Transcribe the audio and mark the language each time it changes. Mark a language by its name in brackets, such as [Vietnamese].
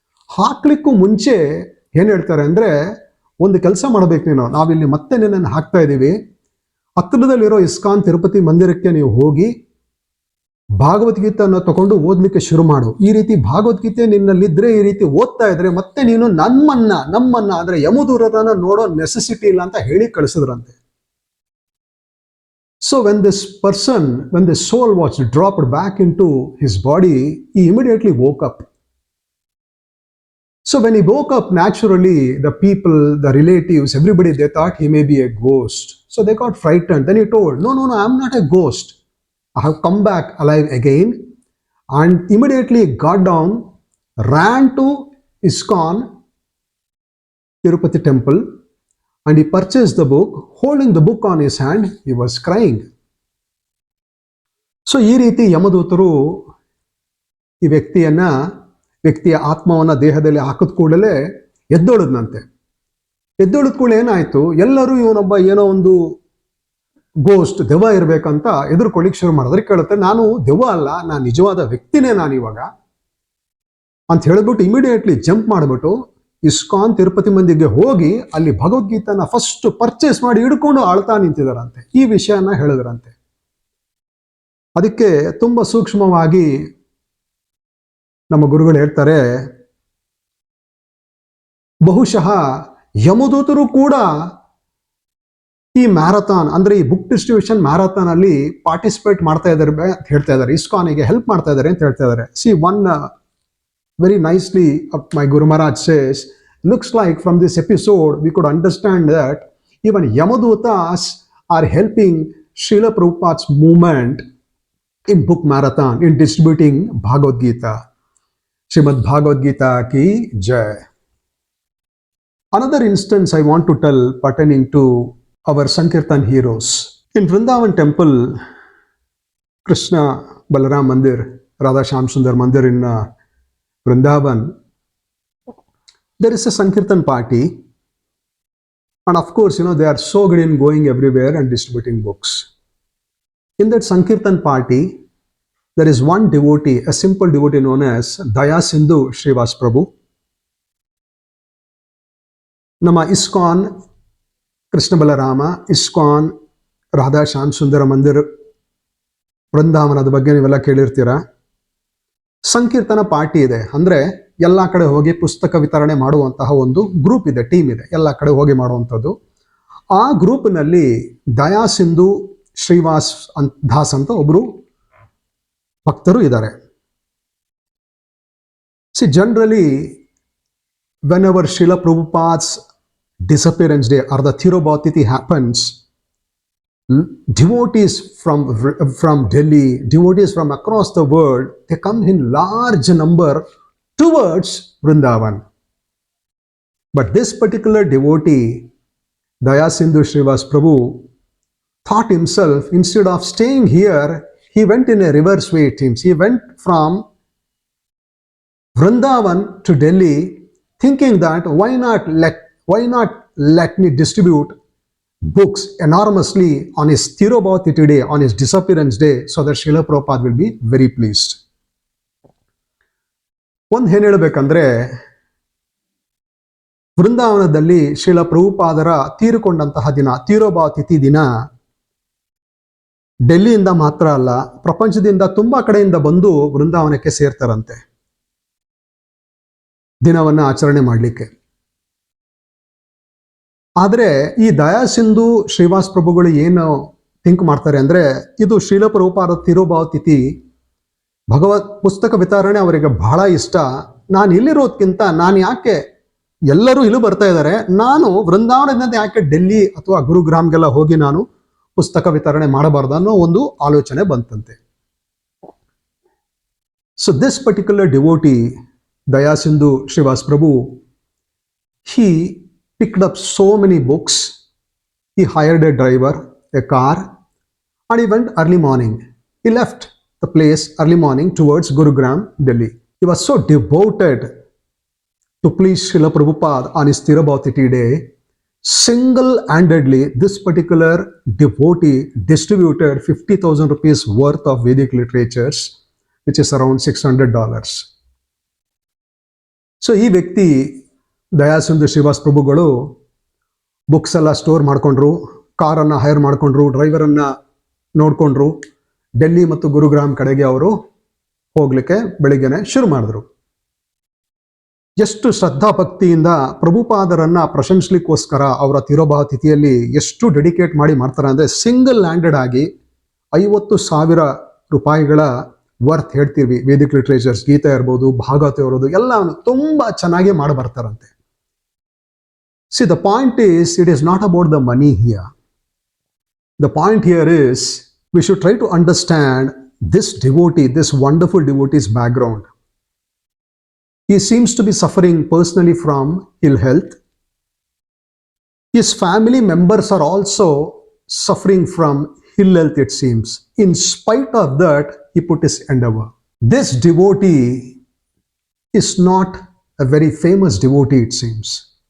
[Kannada] ಹಾಕ್ಲಿಕ್ಕೂ ಮುಂಚೆ ಏನು ಹೇಳ್ತಾರೆ ಅಂದರೆ, ಒಂದು ಕೆಲಸ ಮಾಡಬೇಕು ನೀನು, ನಾವಿಲ್ಲಿ ಮತ್ತೆ ನಿನ್ನನ್ನು ಹಾಕ್ತಾ ಇದ್ದೀವಿ, ಹತ್ತಿರದಲ್ಲಿರೋ ISKCON ತಿರುಪತಿ ಮಂದಿರಕ್ಕೆ ನೀವು ಹೋಗಿ ಭಾಗವದ್ಗೀತೆಯನ್ನು ತಗೊಂಡು ಓದಲಿಕ್ಕೆ ಶುರು ಮಾಡು. ಈ ರೀತಿ ಭಾಗವದ್ಗೀತೆ ನಿನ್ನಲ್ಲಿದ್ರೆ, ಈ ರೀತಿ ಓದ್ತಾ ಇದ್ರೆ ಮತ್ತೆ ನೀನು ನಮ್ಮನ್ನ ಅಂದ್ರೆ ಯಮದೂರರನ್ನ ನೋಡೋ ನೆಸೆಸಿಟಿ ಇಲ್ಲ ಅಂತ ಹೇಳಿ ಕಳಿಸಿದ್ರಂತೆ. [English] So when this person, when the soul was dropped back into his body, he immediately woke up. So when he woke up, naturally, the people, the relatives, everybody, they thought he may be a ghost. So they got frightened. Then he told, no, I'm not a ghost. I have come back alive again. And immediately got down, ran to ISKCON Tirupati temple, and he purchased the book. Holding the book on his hand, he was crying. [Kannada] So ಈ ರೀತಿ ಯಮದೂತರು ಈ ವ್ಯಕ್ತಿಯ ಆತ್ಮವನ್ನ ದೇಹದಲ್ಲಿ ಹಾಕಿದ ಕೂಡಲೇ ಎದ್ದೊಳದ್ನಂತೆ. ಎದ್ದೊಳದ ಕೂಡಲೇ ಏನಾಯ್ತು, ಎಲ್ಲರೂ ಇವನೊಬ್ಬ ಏನೋ ಒಂದು ಗೋಸ್ಟ್, ದೆವ್ವ ಇರ್ಬೇಕಂತ ಎದುರ್ಕೊಳ್ಳಿಕ್ ಶುರು ಮಾಡಿದ್ರೆ. ಕೇಳುತ್ತೆ, ನಾನು ದೆವ್ವ ಅಲ್ಲ, ನಾನು ನಿಜವಾದ ವ್ಯಕ್ತಿನೇ ನಾನು ಇವಾಗ ಅಂತ ಹೇಳ್ಬಿಟ್ಟು ಇಮಿಡಿಯೇಟ್ಲಿ ಜಂಪ್ ಮಾಡಿಬಿಟ್ಟು ಇಸ್ಕಾನ್ ತಿರುಪತಿ ಮಂದಿಗೆ ಹೋಗಿ ಅಲ್ಲಿ ಭಗವದ್ಗೀತನ ಫಸ್ಟ್ ಪರ್ಚೇಸ್ ಮಾಡಿ ಹಿಡ್ಕೊಂಡು ಆಳ್ತಾ ನಿಂತಿದಾರಂತೆ. ಈ ವಿಷಯನ ಹೇಳಿದ್ರಂತೆ. ಅದಕ್ಕೆ ತುಂಬಾ ಸೂಕ್ಷ್ಮವಾಗಿ ನಮ್ಮ ಗುರುಗಳು ಹೇಳ್ತಾರೆ, ಬಹುಶಃ ಯಮದೂತರು ಕೂಡ ಈ ಮ್ಯಾರಥಾನ್ ಅಂದ್ರೆ ಈ ಬುಕ್ ಡಿಸ್ಟ್ರಿಬ್ಯೂಷನ್ ಮ್ಯಾರಥಾನ್ ಅಲ್ಲಿ ಪಾರ್ಟಿಸಿಪೇಟ್ ಮಾಡ್ತಾ ಇದ್ದಾರೆ ಅಂತ ಹೇಳ್ತಾ ಇದ್ದಾರೆ. ಇಸ್ಕಾನಿಗೆ ಹೆಲ್ಪ್ ಮಾಡ್ತಾ ಇದ್ದಾರೆ ಅಂತ ಹೇಳ್ತಾ ಇದ್ದಾರೆ. [English] See one very nicely my Guru Maharaj says, looks like from this episode we could understand that even Yamadhutas are helping Srila Prabhupada's movement in book marathon, in distributing Bhagavad Gita. Srimad Bhagavad Gita ki jai. Another instance I want to tell pertaining to our Sankirtan heroes. In Vrindavan temple, Krishna Balaram Mandir, Radha Shyam Sundar Mandir in Vrindavan, there is a Sankirtan party, and of course, they are so good in going everywhere and distributing books. In that Sankirtan party, there is one devotee, a simple devotee known as Daya Sindhu Srivas Prabhu. [Kannada] Nama ISKCON Krishna Balarama, ISKCON Radha Shyam Sundara Mandir Vrindavanada ಬಗ್ಗೆ ನೀವೆಲ್ಲ ಕೇಳಿರ್ತೀರಾ. ಸಂಕೀರ್ತನ party ಇದೆ, ಅಂದ್ರೆ ಎಲ್ಲಾ ಕಡೆ ಹೋಗಿ ಪುಸ್ತಕ ವಿತರಣೆ ಮಾಡುವಂತಹ ಒಂದು ಗ್ರೂಪ್ ಇದೆ, ಟೀಮ್ ಇದೆ, ಎಲ್ಲಾ ಕಡೆ ಹೋಗಿ ಮಾಡುವಂಥದ್ದು. ಆ ಗ್ರೂಪ್ನಲ್ಲಿ ದಯಾ ಸಿಂಧು ಶ್ರೀವಾಸ್ ದಾಸ್ ಅಂತ ಒಬ್ರು ಭಕ್ತರು ಇದ್ದಾರೆ. [English] See generally when ever Srila Prabhupada's disappearance day or the Tirobhatiti happens, devotees from Delhi, devotees from across the world, they come in large number towards Vrindavan. But this particular devotee, Daya Sindhu Srivas Prabhu, thought himself, instead of staying here, he went in a reverse way. He went from Vrindavan to Delhi, thinking that why not let me distribute books enormously on his Tirobhatiti day, on his disappearance day, so that Srila Prabhupada will be very pleased. [Kannada] ಒಂದು ಏನು ಹೇಳಬೇಕಂದ್ರೆ, ವೃಂದಾವನದಲ್ಲಿ ಶ್ರೀಲ ಪ್ರಭುಪಾದರ ತೀರಿಕೊಂಡಂತಹ ದಿನ, ತೀರೋಭಾತಿಥಿ ದಿನ, ಡೆಲ್ಲಿಯಿಂದ ಮಾತ್ರ ಅಲ್ಲ, ಪ್ರಪಂಚದಿಂದ ತುಂಬಾ ಕಡೆಯಿಂದ ಬಂದು ವೃಂದಾವನಕ್ಕೆ ಸೇರ್ತಾರಂತೆ ದಿನವನ್ನ ಆಚರಣೆ ಮಾಡಲಿಕ್ಕೆ. ಆದರೆ ಈ ದಯಾ ಸಿಂಧು ಶ್ರೀವಾಸ್ ಪ್ರಭುಗಳು ಏನು ಥಿಂಕ್ ಮಾಡ್ತಾರೆ ಅಂದ್ರೆ, ಇದು ಶ್ರೀಲ ಪ್ರಭುಪಾದ ತಿರುಭಾವತಿಥಿ ಭಗವತ್ ಪುಸ್ತಕ ವಿತರಣೆ ಅವರಿಗೆ ಬಹಳ ಇಷ್ಟ. ನಾನು ಇಲ್ಲಿರೋದ್ಕಿಂತ ನಾನು ಯಾಕೆ, ಎಲ್ಲರೂ ಇಲ್ಲಿ ಬರ್ತಾ ಇದ್ದಾರೆ, ನಾನು ವೃಂದಾವನದಿಂದ ಯಾಕೆ ಡೆಲ್ಲಿ ಅಥವಾ ಗುರುಗ್ರಾಮ್ಗೆಲ್ಲ ಹೋಗಿ ನಾನು ಪುಸ್ತಕ ವಿತರಣೆ ಮಾಡಬಾರ್ದು ಅನ್ನೋ ಒಂದು ಆಲೋಚನೆ ಬಂತಂತೆ. [English] So this particular devotee Daya Sindhu Srivas Prabhu, he picked up so many books. He hired a driver, a car, and he went early morning. He left the place early morning towards Gurugram, Delhi. He was so devoted to please Srila Prabhupada on his Tirobhatiti day. Single-handedly, this particular devotee distributed 50,000 rupees worth of Vedic literatures, which is around $600. [Kannada] So ಈ ವ್ಯಕ್ತಿ ದಯಾ ಸಿಂಧು ಶ್ರೀವಾಸ್ ಪ್ರಭುಗಳು books ಎಲ್ಲ store ಮಾಡ್ಕೊಂಡ್ರು, ಕಾರನ್ನು hire ಮಾಡ್ಕೊಂಡ್ರು, ಡ್ರೈವರನ್ನ ನೋಡ್ಕೊಂಡ್ರು, ಡೆಲ್ಲಿ ಮತ್ತು ಗುರುಗ್ರಾಮ್ ಕಡೆಗೆ ಅವರು ಹೋಗ್ಲಿಕ್ಕೆ ಬೆಳಿಗ್ಗೆನೆ ಶುರು ಮಾಡಿದ್ರು. ಎಷ್ಟು ಶ್ರದ್ಧಾ ಭಕ್ತಿಯಿಂದ ಪ್ರಭುಪಾದರನ್ನ ಪ್ರಶಂಸಲಿಕ್ಕೋಸ್ಕರ ಅವರ ತಿರೋಭಾವ ತಿಥಿಯಲ್ಲಿ ಎಷ್ಟು ಡೆಡಿಕೇಟ್ ಮಾಡಿ ಮಾಡ್ತಾರೆ ಅಂದರೆ ಸಿಂಗಲ್ ಲ್ಯಾಂಡೆಡ್ ಆಗಿ 50,000 ರೂಪಾಯಿಗಳ ವರ್ತ್ ಹೇಳ್ತೀವಿ. ವೇದಿಕ್ ಲಿಟ್ರೇಚರ್ಸ್, ಗೀತಾ ಇರ್ಬೋದು, ಭಾಗವತ ಇರ್ಬೋದು, ಎಲ್ಲ ತುಂಬ ಚೆನ್ನಾಗಿ ಮಾಡಿ ಬರ್ತಾರಂತೆ. [English] See the point is, it is not about the money here. The point here is we should try to understand this devotee, this wonderful devotee's background. He seems to be suffering personally from ill health. His family members are also suffering from ill health, it seems. In spite of that, he put his endeavor. This devotee is not a very famous devotee, it seems.